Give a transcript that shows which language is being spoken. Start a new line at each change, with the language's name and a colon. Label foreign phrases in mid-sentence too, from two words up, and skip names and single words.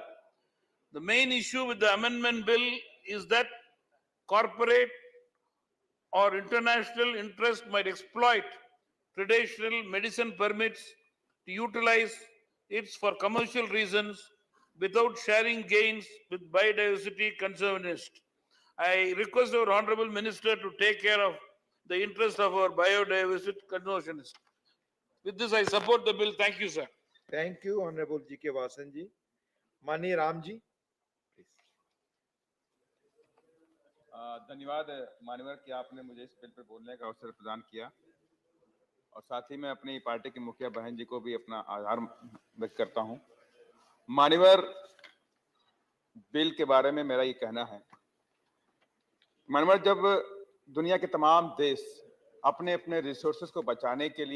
English: The main issue with the amendment bill is that corporate or international interest might exploit traditional medicine permits to utilize it for commercial reasons without sharing gains with biodiversity conservationists. I request our Honorable Minister to take care of the interest of our biodiversity conservationists. With this, I support the bill. Thank you, sir. Thank you, Honorable G.K. Vasan ji. Mani Ram ji.
Hindi: धन्यवाद मानवर कि आपने मुझे इस बिल पर बोलने का अवसर प्रदान किया और साथ ही मैं अपनी पार्टी की मुखिया बहन जी को भी अपना आभार व्यक्त करता हूं। मानवर बिल के बारे में मेरा ये कहना है, मानवर जब दुनिया के तमाम देश अपने अपने रिसोर्सेज को बचाने के